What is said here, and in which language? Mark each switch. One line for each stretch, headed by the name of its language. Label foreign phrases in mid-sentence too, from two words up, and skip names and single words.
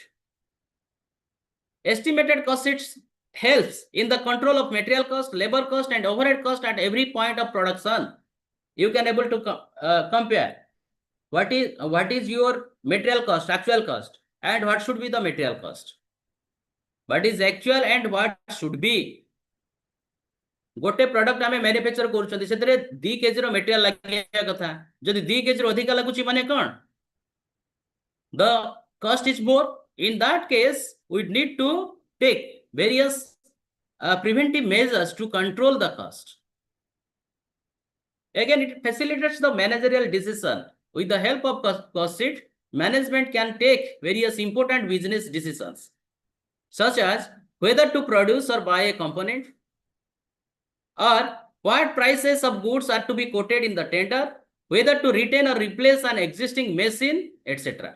English: Estimated cost sheets helps in the control of material cost, labor cost, and overhead cost at every point of production. You can able to compare what is your material cost, actual cost, and what should be the material cost. what is actual and what should be.
Odia: ଗୋଟେ ପ୍ରଡକ୍ଟ ଆମେ ମାନୁଫାକଚର କରୁଛନ୍ତି ସେଥିରେ 2 କେଜି ର ମଟେରିଆଲ ଲାଗିବା କଥା ଯଦି 2 କେଜି ର ଅଧିକ ଲାଗୁଛି ମାନେ କଣ
English: the cost is more. In that case we need to take various preventive measures to control the cost. Again, it facilitates the managerial decision. With the help of cost sheet, management can take various important business decisions, such as whether to produce or buy a component, or what prices of goods are to be quoted in the tender, whether to retain or replace an existing machine, etc.